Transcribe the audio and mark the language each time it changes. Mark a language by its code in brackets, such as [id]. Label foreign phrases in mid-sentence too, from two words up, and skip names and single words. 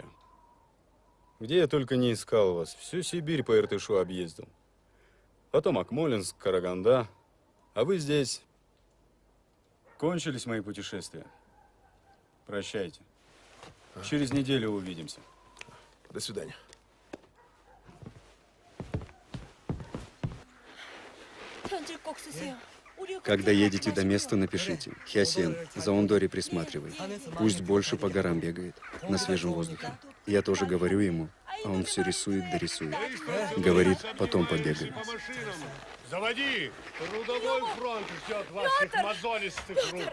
[ru] Где я только не искал вас. Всю Сибирь по Иртышу объездил. Потом Акмолинск, Караганда. А вы здесь. Кончились мои путешествия. Прощайте. Через неделю увидимся. До свидания. [ko] 편지를 꼭 쓰세요. 우리 [ru] Когда едете до места, напишите. Хясен, за Ондори присматривай. Пусть больше по горам бегает, на свежем воздухе. Я тоже говорю ему, а он все рисует, дорисует. Говорит, потом побегаем. Заводи! Трудовой фронт ждет ваших мозолистых рук.